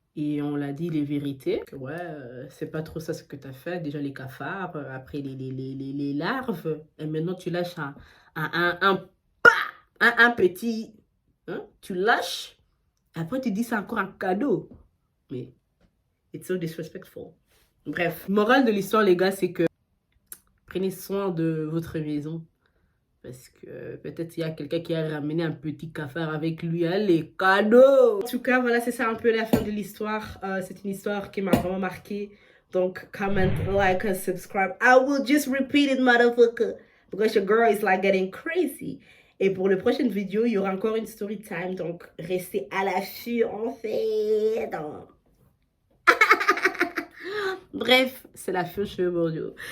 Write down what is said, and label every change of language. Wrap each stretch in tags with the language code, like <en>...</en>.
<fr>Et on l'a dit les vérités. Que ouais, c'est pas trop ça ce que tu as fait. Déjà les cafards, après les larves. Et maintenant, tu lâches un petit... Hein, tu lâches. Après, tu dis c'est encore un cadeau.</fr> <en>Mais, it's so disrespectful.</en> <fr>Bref, morale de l'histoire, les gars, c'est que prenez soin de votre maison. Parce que peut-être il y a quelqu'un qui a ramené un petit cafard avec lui, hein, les cadeaux. En tout cas, voilà, c'est ça un peu la fin de l'histoire. C'est une histoire qui m'a vraiment marqué.</fr> <en>Donc, comment, like, and subscribe. I will just repeat it, motherfucker. Because your girl is like getting crazy.</en> <fr>Et pour la prochaine vidéo, il y aura encore une story time. Donc, restez à l'affût, en fait. Bref, c'est la fin chez Bordeaux.</fr>